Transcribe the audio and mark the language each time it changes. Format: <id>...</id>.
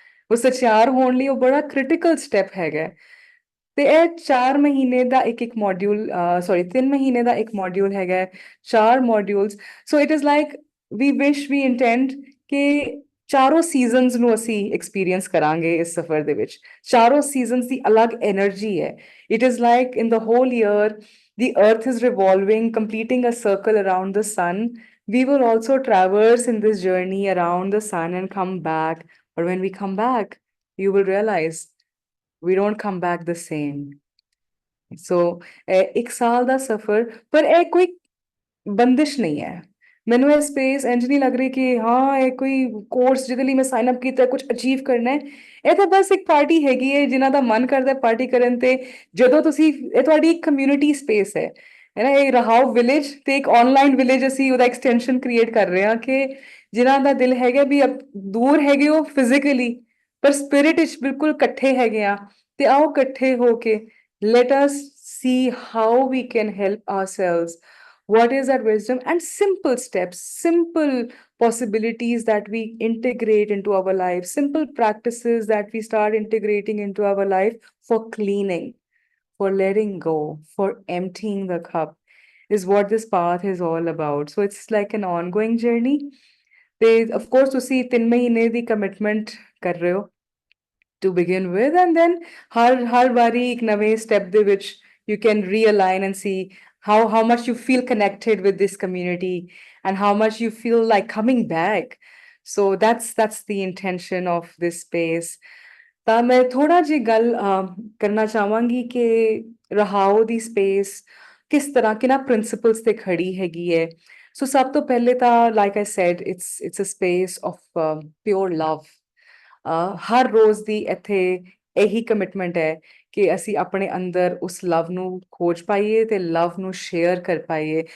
<pa>ਉਹ ਸਚਿਆਰ ਹੋਣ ਲਈ ਉਹ ਬੜਾ ਕ੍ਰਿਟੀਕਲ ਸਟੈਪ ਹੈਗਾ। ਤੇ ਇਹ 4 ਮਹੀਨੇ ਦਾ ਇੱਕ ਮੋਡਿਊਲ, ਸੌਰੀ 3 ਮਹੀਨੇ ਦਾ ਇੱਕ ਮੋਡਿਊਲ ਹੈਗਾ, 4 modules.</pa> <en>so it is like we wish we intend ਕਿ</en> <pa>ਚਾਰੋਂ ਸੀਜ਼ਨਸ ਨੂੰ ਅਸੀਂ ਐਕਸਪੀਰੀਅੰਸ ਕਰਾਂਗੇ ਇਸ ਸਫ਼ਰ ਦੇ ਵਿੱਚ। ਚਾਰੋਂ ਸੀਜ਼ਨਸ ਦੀ ਅਲੱਗ એનર્ਜੀ ਹੈ।</pa> <en>It is like in the whole year the earth is revolving, completing a circle around the sun. We will also traverse in this journey around the sun and come back. But when we come back, you will realize we don't come back the same.</en> <pa>ਸੋ ਇੱਕ ਸਾਲ ਦਾ ਸਫ਼ਰ, ਪਰ ਇਹ ਕੋਈ ਬੰਦਿਸ਼ ਨਹੀਂ ਹੈ। ਮੈਨੂੰ ਇਹ ਸਪੇਸ ਇੰਜ ਨਹੀਂ ਲੱਗ ਰਹੀ ਕਿ ਹਾਂ ਇਹ ਕੋਈ ਕੋਰਸ ਜਿਹਦੇ ਲਈ ਮੈਂ ਸਾਈਨ ਅਪ ਕੀਤਾ, ਕੁਝ ਅਚੀਵ ਕਰਨਾ ਹੈ। ਇਹ ਤਾਂ ਬਸ ਇੱਕ ਪਾਰਟੀ ਹੈਗੀ ਹੈ ਜਿਨ੍ਹਾਂ ਦਾ ਮਨ ਕਰਦਾ ਪਾਰਟੀ ਕਰਨ ਤੇ। ਜਦੋਂ ਤੁਸੀਂ, ਇਹ ਤੁਹਾਡੀ ਇੱਕ ਕਮਿਊਨਿਟੀ ਸਪੇਸ ਹੈ ਨਾ, ਇਹ ਰਹਾਓ ਵਿਲੇਜ ਤੇ ਇੱਕ ਆਨਲਾਈਨ ਵਿਲੇਜ ਅਸੀਂ ਉਹਦਾ ਐਕਸਟੈਂਸ਼ਨ ਕ੍ਰੀਏਟ ਕਰ ਰਹੇ ਹਾਂ ਕਿ ਜਿਨ੍ਹਾਂ ਦਾ ਦਿਲ ਹੈਗਾ ਵੀ ਦੂਰ ਹੈਗੇ ਹੋ ਫਿਜ਼ੀਕਲੀ ਪਰ ਸਪਿਰਿਟ ਵਿੱਚ ਬਿਲਕੁਲ ਇਕੱਠੇ ਹੈਗੇ ਆ। ਤੇ ਆਓ ਇਕੱਠੇ ਹੋ ਕੇ</pa> <en>let us see how we can help ourselves. What is our wisdom and simple steps, simple possibilities that we integrate into our life, simple practices that we start integrating into our life for cleaning, for letting go, for emptying the cup is what this path is all about. So it's like an ongoing journey. They, of course,</en> <pa>ਤੁਸੀਂ 3 ਮਹੀਨੇ ਦੀ commitment ਕਰ ਰਹੇ ਹੋ</pa> <en>to begin with, and then</en> <pa>har wari ek nave step de</pa> <en>which you can realign and see how much you feel connected with this community and how much you feel like coming back. So that's the intention of this space.</en> <pa>ਤਾਂ ਮੈਂ ਥੋੜਾ ਜਿਹੀ ਗੱਲ ਕਰਨਾ ਚਾਹਾਂਗੀ ਕਿ ਰਹਾਓ ਦੀ space ਕਿਸ ਤਰ੍ਹਾਂ ਕਿਹਨਾਂ ਪ੍ਰਿੰਸੀਪਲਸ ਤੇ ਖੜੀ ਹੈਗੀ ਹੈ। ਸੋ ਸਭ ਤੋਂ ਪਹਿਲੇ ਤਾਂ</pa> <en>Like I said it's a space of pure love.</en> <pa>ਹਰ ਰੋਜ਼ ਦੀ ਇੱਥੇ ਇਹੀ ਕਮਿਟਮੈਂਟ ਹੈ ਕਿ ਅਸੀਂ ਆਪਣੇ ਅੰਦਰ ਉਸ ਲਵ ਨੂੰ ਖੋਜ ਪਾਈਏ ਤੇ ਲਵ ਨੂੰ ਸ਼ੇਅਰ ਕਰ ਪਾਈਏ।</pa>